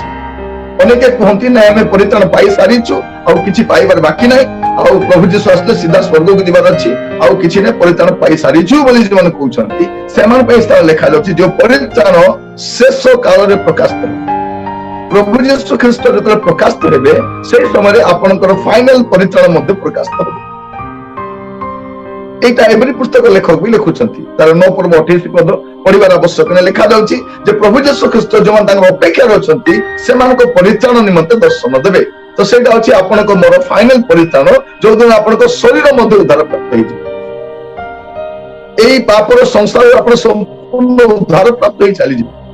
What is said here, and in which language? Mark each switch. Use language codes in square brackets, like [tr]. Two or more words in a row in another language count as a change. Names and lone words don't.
[or] ଅନେକ କୁହନ୍ତି ନାଇଁ ଆମେ ପରିତ୍ରାଣ ପାଇ ସାରିଛୁ, ଆଉ କିଛି ପାଇବାର ବାକି ନାହିଁ, ଆଉ ପ୍ରଭୁ ଯୀଶୁ ଆସିଲେ ସିଧା ସ୍ୱର୍ଗକୁ ଯିବାର ଅଛି, ଆଉ କିଛି ନାହିଁ, ପରିତ୍ରାଣ ପାଇ ସାରିଛୁ ବୋଲି ଯେଉଁମାନେ କହୁଛନ୍ତି ସେମାନଙ୍କ ପାଇଁ ସ୍ଥାନ ଲେଖାଯାଉଛି ଯୋଉ ପରିତ୍ରାଣ ଶେଷ କାଳରେ ପ୍ରକାଶିତ ହେବ। ପ୍ରଭୁ ଯୀଶୁ ଖ୍ରୀଷ୍ଟ ଯେତେବେଳେ ପ୍ରକାଶିତ ହେବେ, ସେଇ ସମୟରେ ଆପଣଙ୍କର ଫାଇନାଲ ପରିତ୍ରାଣ ମଧ୍ୟ ପ୍ରକାଶିତ ହେବ। ଏଇଟା ଏବ୍ରୀ ପୁସ୍ତକ ଲେଖକ ବି ଲେଖୁଛନ୍ତି, ତାର 9 ପର୍ବ 28 ପଦ ପଢିବାର ଆବଶ୍ୟକ ନାହିଁ। ଲେଖାଯାଉଛି ଯେ ପ୍ରଭୁ ଯୀଶୁ ଖ୍ରୀଷ୍ଟ ଯେଉଁମାନେ ତାଙ୍କର ଅପେକ୍ଷାରେ ଅଛନ୍ତି ସେମାନଙ୍କ ପରିତ୍ରାଣ ନିମନ୍ତେ ଦର୍ଶନ ଦେବେ। ତ ସେଇଟା ହଉଛି ଆପଣଙ୍କ ମୋର ଫାଇନାଲ ପରିତ୍ରାଣ, ଯୋଉଦିନ ଆପଣଙ୍କ ଶରୀର ମଧ୍ୟ ଉଦ୍ଧାର ପ୍ରାପ୍ତ ହେଇଯିବ। ଏଇ ପାପର ସଂସାରରୁ ଆପଣ ସମ୍ପୂର୍ଣ୍ଣ ଉଦ୍ଧାର ପ୍ରାପ୍ତ ହେଇ ଚାଲିଯିବେ।